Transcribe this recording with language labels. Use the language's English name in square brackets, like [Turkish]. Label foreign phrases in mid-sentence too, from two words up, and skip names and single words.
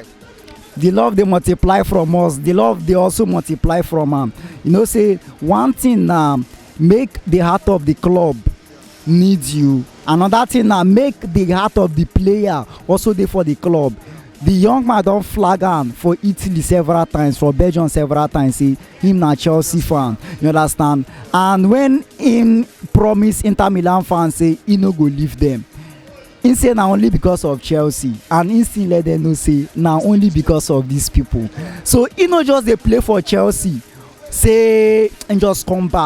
[Nigerian Pidgin] The love they multiply from us. The love they also multiply from him. You know, say one thing make the heart of the club needs you. Another thing make the heart of the player also there for the club. The young man don flag am for Italy several times, for Belgium several times. Say him na Chelsea fan. You understand? And when him promise Inter Milan fans say he no go leave them, he say na only because of Chelsea, and he still let them know say na only because of these people. So he no just dey play for Chelsea say and just come back.